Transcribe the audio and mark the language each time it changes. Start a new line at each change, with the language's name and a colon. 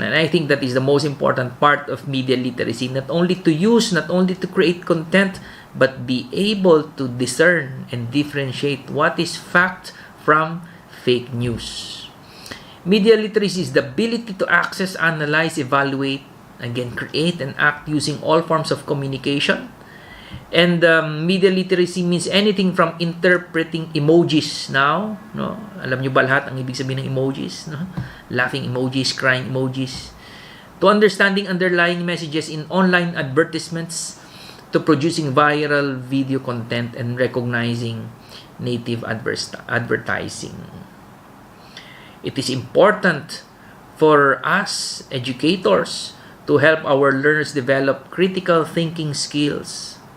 English: And I think that is the most important part of media literacy, not only to use, not only to create content, but be able to discern and differentiate what is fact from fake news. Media literacy is the ability to access, analyze, evaluate, again, create, and act using all forms of communication. And media literacy means anything from interpreting emojis now, no?
Filipino: Alam nyo ba lahat ang ibig sabihin ng emojis, no?
English: Laughing emojis, crying emojis, to understanding underlying messages in online advertisements, to producing viral video content and recognizing native advertising. It is important for us educators to help our learners develop critical thinking skills.